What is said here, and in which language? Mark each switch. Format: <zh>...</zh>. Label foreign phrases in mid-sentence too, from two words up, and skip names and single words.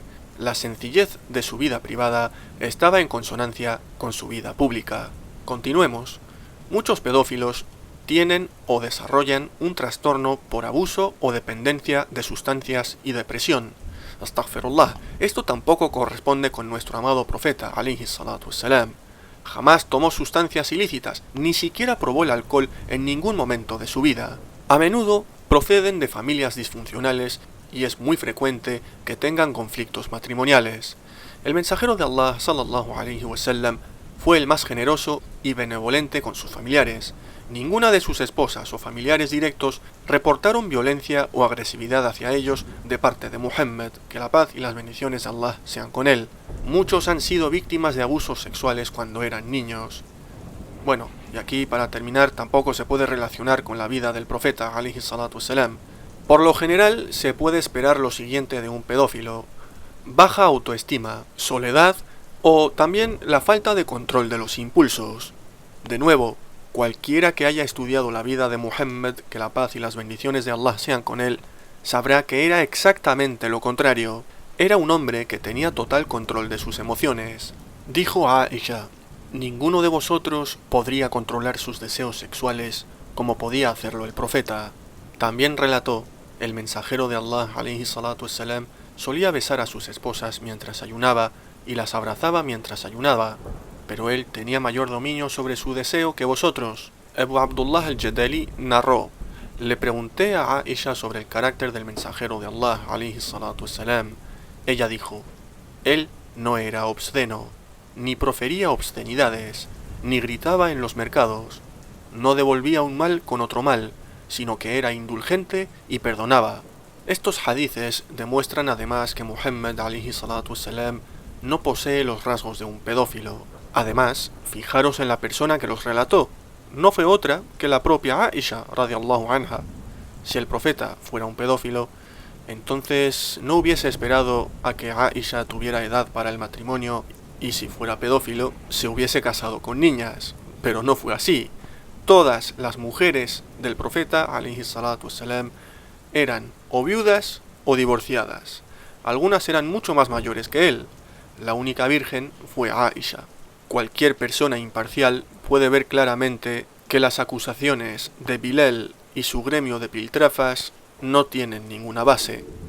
<es>La sencillez de su vida privada estaba en consonancia con su vida pública. Continuemos. Muchos pedófilos tienen o desarrollan un trastorno por abuso o dependencia de sustancias y depresión. Astaghfirullah. Esto tampoco corresponde con nuestro amado profeta,</es> <ar>عليه الصلاة والسلام.</ar> <es>Jamás tomó sustancias ilícitas, ni siquiera probó el alcohol en ningún momento de su vida. A menudo proceden de familias disfuncionales y es muy frecuente que tengan conflictos matrimoniales. El mensajero de Allah,</es> <ar>صلى الله عليه وسلم,</ar> <es>fue el más generoso y benevolente con sus familiares. Ninguna de sus esposas o familiares directos reportaron violencia o agresividad hacia ellos de parte de Muhammad, que la paz y las bendiciones de Allah sean con él. Muchos han sido víctimas de abusos sexuales cuando eran niños. Bueno, y aquí para terminar tampoco se puede relacionar con la vida del profeta,</es> <ar>عليه الصلاة والسلام.</ar> <es>Por lo general se puede esperar lo siguiente de un pedófilo: baja autoestima, soledad o también la falta de control de los impulsos. De nuevo, cualquiera que haya estudiado la vida de Muhammad, que la paz y las bendiciones de Allah sean con él, sabrá que era exactamente lo contrario. Era un hombre que tenía total control de sus emociones. Dijo a Aisha: ninguno de vosotros podría controlar sus deseos sexuales como podía hacerlo el profeta. También relató: el mensajero de Allah,</es> <ar>عليه الصلاة والسلام,</ar> <es>solía besar a sus esposas mientras ayunaba y las abrazaba mientras ayunaba, pero él tenía mayor dominio sobre su deseo que vosotros. Abu Abdullah al-Jadali narró: le pregunté a Aisha sobre el carácter del mensajero de Allah,</es> <ar>عليه الصلاة والسلام.</ar> <es>Ella dijo: él no era obsceno, ni profería obscenidades, ni gritaba en los mercados, no devolvía un mal con otro mal, sino que era indulgente y perdonaba. Estos hadices demuestran además que Muhammad</es> <ar>عليه الصلاة والسلام</ar> <es>no posee los rasgos de un pedófilo. Además, fijaros en la persona que los relató. No fue otra que la propia Aisha</es> <ar>رضي الله عنها.</ar> <es>Si el profeta fuera un pedófilo, entonces no hubiese esperado a que Aisha tuviera edad para el matrimonio y si fuera pedófilo se hubiese casado con niñas. Pero no fue así. Todas las mujeres del profeta</es> <ar>عليه الصلاة والسلام</ar> <es>eran o viudas o divorciadas. Algunas eran mucho más mayores que él. La única virgen fue Aisha. Cualquier persona imparcial puede ver claramente que las acusaciones de Bilal y su gremio de piltrafas no tienen ninguna base.</es>